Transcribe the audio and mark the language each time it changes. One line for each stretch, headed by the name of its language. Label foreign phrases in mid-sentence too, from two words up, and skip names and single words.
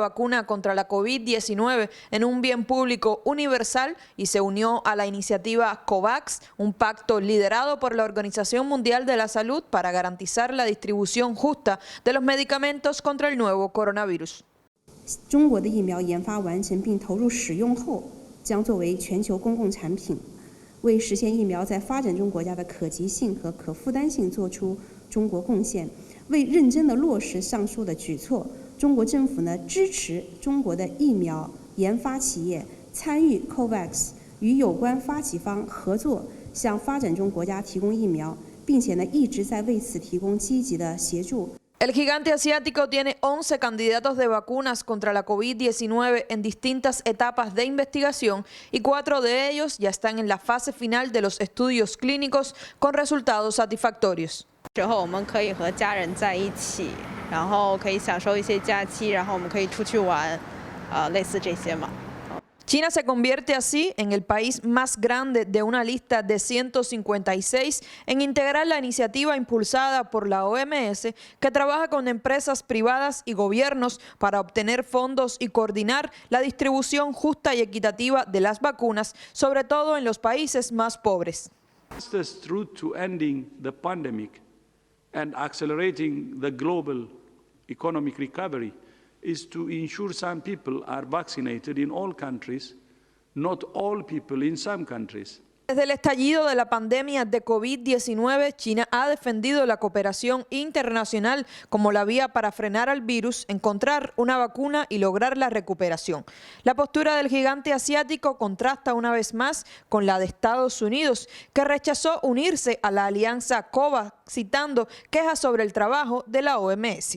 Spanish: vacuna contra la COVID-19 en un bien público universal y se unió a la iniciativa COVAX, un pacto liderado por la Organización Mundial de la Salud para garantizar la distribución justa de los medicamentos contra el nuevo coronavirus.
Chinese: 中国的疫苗研发完成并投入使用后，将作为全球公共产品，为实现疫苗在发展中国家的可及性和可负担性做出 中国贡献，为认真的落实上述的举措，中国政府支持中国的疫苗研发企业参与 COVAX， 与有关发起方合作，向发展中国家提供疫苗，并且一直在为此提供积极的协助。
Spanish: El gigante asiático tiene 11 candidatos de vacunas contra la COVID-19 en distintas etapas de investigación y 4 de ellos ya están en la fase final de los estudios clínicos con resultados satisfactorios.
Chinese: 之后我们可以和家人在一起，然后可以享受一些假期，然后我们可以出去玩，类似这些嘛。
Spanish: China se convierte así en el país más grande de una lista de 156 en integrar la iniciativa impulsada por la OMS que trabaja con empresas privadas y gobiernos para obtener fondos y coordinar la distribución justa y equitativa de las vacunas, sobre todo en los países más pobres.
English: The route to ending the pandemic and accelerating the global economic recovery is to ensure some people are vaccinated in all countries, not all people in some countries.
Spanish: Desde el estallido de la pandemia de COVID-19, China ha defendido la cooperación internacional como la vía para frenar al virus, encontrar una vacuna y lograr la recuperación. La postura del gigante asiático contrasta una vez más con la de Estados Unidos, que rechazó unirse a la alianza COVAX, citando quejas sobre el trabajo de la OMS.